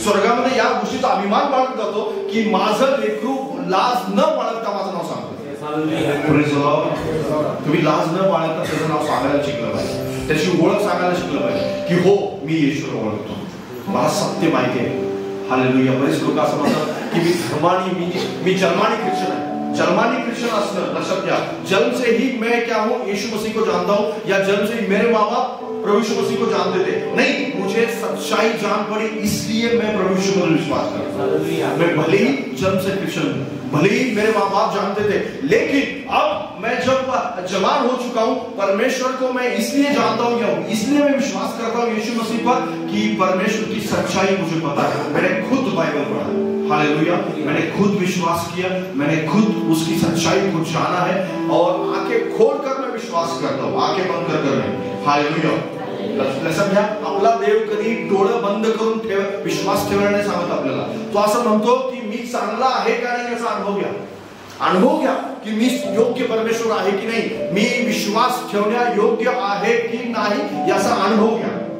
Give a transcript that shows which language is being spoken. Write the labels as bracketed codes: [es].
[mr] स्वर्गामध्ये या गोष्टीचा अभिमान बाळगला जातो की माझं लेकरू लाज न बाळगता माझं नाव सांगतो। तुम्ही लाज न बाळगता त्याचं नाव सांगायला शिकलं पाहिजे, त्याची ओळख सांगायला शिकलं पाहिजे की हो मी येशूला ओळखतो, मला सत्य माहिती आहे। हालेलुया। बरेच लोक असं म्हणतात की की मी धर्मानी मी जन्मानी ख्रिश्चन है। जर्मनी क्रिश्चियन असणं लक्षात घ्या। [hi] जन्म से ही मैं क्या हूं, यीशु मसीह को जानता हूं, या जन्म से ही मेरे माँ बाप प्रभु यीशु मसीह को जानते थे? नहीं, मुझे सच्चाई जान पड़ी इसलिए मैं प्रभु यीशु पर विश्वास करता हूं। मैं भले ही जन्म से क्रिश्चियन हूं, भले ही मेरे माँ बाप जानते थे, लेकिन अब मैं जब जवान हो चुका हूं, परमेश्वर को मैं इसलिए जानता हूं, या इसलिए मैं विश्वास करता हूं यीशु मसीह पर कि परमेश्वर की सच्चाई मुझे पता है। मैंने खुद बाइबल पढ़ा, हालेलुया, मैंने खुद विश्वास किया, मैंने खुद उसकी सच्चाई को जाना है और आंखें खोलकर मैं विश्वास करता हूं, आंखें बंद कर नहीं। हालेलुया। [mr] लक्षात घ्या, आपला देव कधी डोळे बंद करून विश्वास ठेवायला नाही सांगत आपल्याला। तो असं म्हणतो की मी चांगला आहे का नाही याचा अनुभव घ्या, अनुभव घ्या की मी योग्य परमेश्वर आहे की नाही, मी विश्वास ठेवण्या योग्य आहे की नाही याचा अनुभव घ्या।